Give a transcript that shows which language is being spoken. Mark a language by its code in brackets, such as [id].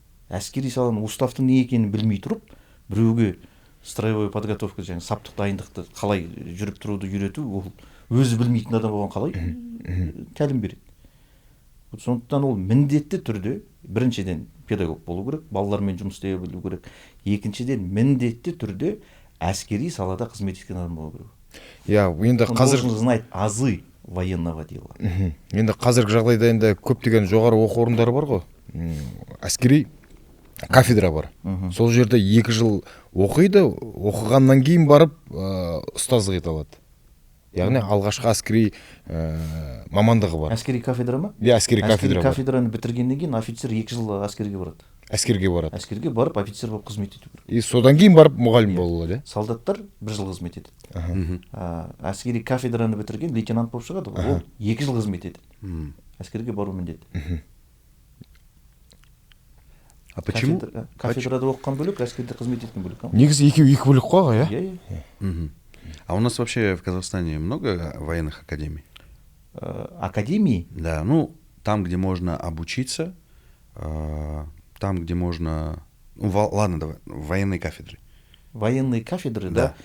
[kk] Әскери саланың уставтың не екенін білмей тұрып, біреуге строевой подготовка, және саптық дайындықты қалай жүріп тұруды үйрету, ол өзі білмейтін адам болған қалай тәлім береді. Сондықтан ол міндетті түрде біріншіден педагог болу керек, балалармен жұмыс істей білу керек. Екіншіден міндетті түрде әскери салада қызмет еткен адам болу керек. Иә, енді қазір [ru] знать азы военного дела. [kk] Енді қазіргі жағдайда енді көптеген жоғары оқу орындары бар ғой. Әскери кафедра бар. Сол жерде 2 жыл оқиды, оқығаннан кейін барып ұстаздық ете алады. яғни алғашқы әскери мамандығы бар. Әскери кафедра ма? Иә, әскери кафедра бар. Кафедраны бітіргеннен кейін офицер 2 жыл әскерге барады. Әскерге барып офицер болып қызмет ету керек. И содан кейін барып мұғалім болу керек. Солдаттар 1 жыл қызмет етеді. Әскери кафедраны бітірген лейтенант болып шығады, ол 2 жыл қызмет етеді. Әскерге бару міндетті. [ru] А почему? [kk] Кафедрада оқыған бөлек, әскерде қызмет еткен бөлек. Негізі екі бөлек қой, иә? Иә. [ru] А у нас вообще в Казахстане много военных академий? Академии? Да, ну, там, где можно обучиться, там, где можно... Ну, ладно, давай, военные кафедры. Военные кафедры, да?